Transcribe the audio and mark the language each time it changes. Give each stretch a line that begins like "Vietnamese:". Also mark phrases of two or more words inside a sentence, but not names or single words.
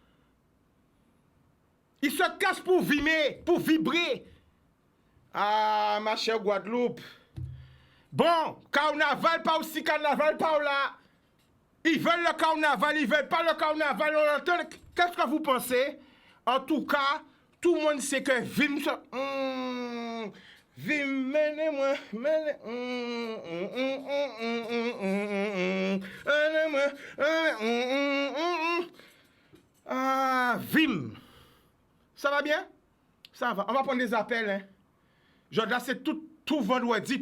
French: Il se cache pour vimer, pour vibrer. Ah, ma chère Guadeloupe. Bon, carnaval, pas aussi carnaval, pas là. Ils veulent le carnaval, ils veulent pas le carnaval. Qu'est-ce que vous pensez? En tout cas, tout le monde sait que Vim... Vim, menez-moi, Ah, Vim. Ça va bien? Ça va. On va prendre des appels, hein. Là, c'est tout vendredi.